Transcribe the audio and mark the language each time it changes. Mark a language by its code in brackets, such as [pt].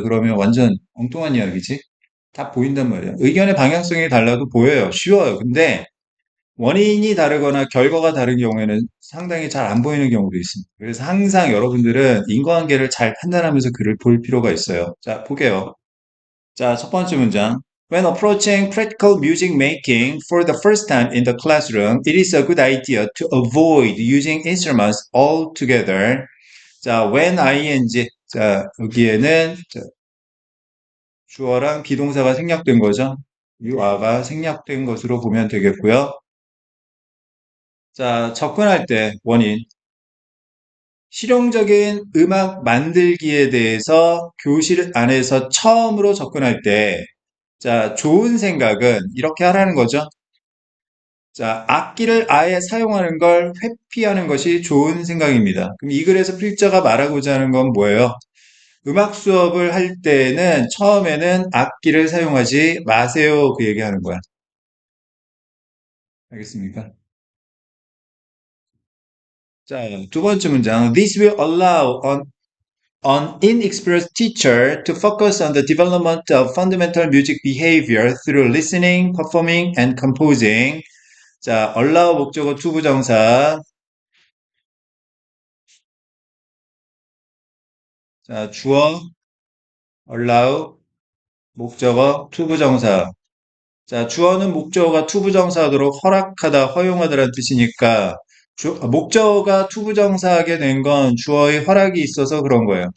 [ko] 그러면 완전 엉뚱한 이야기지? 다 보인단 말이야. 의견의 방향성이 달라도 보여요. 쉬워요. 근데 원인이 다르거나 결과가 다른 경우에는 상당히 잘 안 보이는 경우도 있습니다. 그래서 항상 여러분들은 인과관계를 잘 판단하면서 글을 볼 필요가 있어요. 자, 볼게요. 자, 첫 번째 문장. [en] When approaching practical music making for the first time in the classroom, it is a good idea to avoid using instruments altogether. [ko] 자, when ing. 자, 여기에는 자, 주어랑 비동사가 생략된 거죠. you are가 생략된 것으로 보면 되겠고요. 자, 접근할 때 원인. 실용적인 음악 만들기에 대해서 교실 안에서 처음으로 접근할 때, 자, 좋은 생각은 이렇게 하라는 거죠. 자, 악기를 아예 사용하는 걸 회피하는 것이 좋은 생각입니다. 그럼 이 글에서 필자가 말하고자 하는 건 뭐예요? 음악 수업을 할 때는 처음에는 악기를 사용하지 마세요. 그 얘기하는 거야. 알겠습니까? 자, 두 번째 문장. [en] This will allow an inexperienced teacher to focus on the development of fundamental music behavior through listening, performing, and composing. [ko] 자, allow 목적어 투부정사. 자, 주어, allow, 목적어 투부정사. 자, 주어는 목적어가 투부정사하도록 허락하다, 허용하다라는 뜻이니까 목적어가 투부정사하게 된 건 주어의 허락이 있어서 그런 거예요.